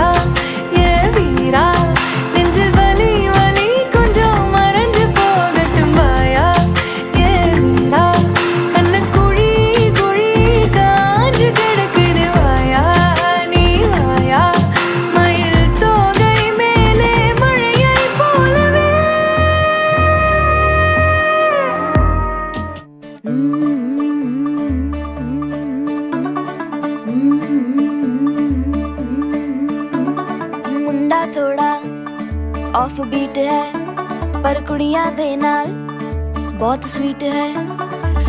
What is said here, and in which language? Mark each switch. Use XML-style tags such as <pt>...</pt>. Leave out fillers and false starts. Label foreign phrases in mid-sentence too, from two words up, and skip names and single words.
<ta>ஏ வீரா, நெஞ்சு வலி வலி கொஞ்சம் மறைஞ்சு போகட்டும் வாயா. ஏ வீரா, கண்ணு குழி குழி காஞ்சு கிடக்குது வாயா. நீ வாயா, மயில் தோகை மேலே மழையை போலவே.</ta> <pa>ਮੁੰਡਾ ਥੋੜ੍ਹਾ</pa> <en>off beat</en> <pa>ਹੈ, ਪਰ ਕੁੜੀਆਂ ਦੇ ਨਾਲ ਬਹੁਤ ਸਵੀਟ ਹੈ.</pa>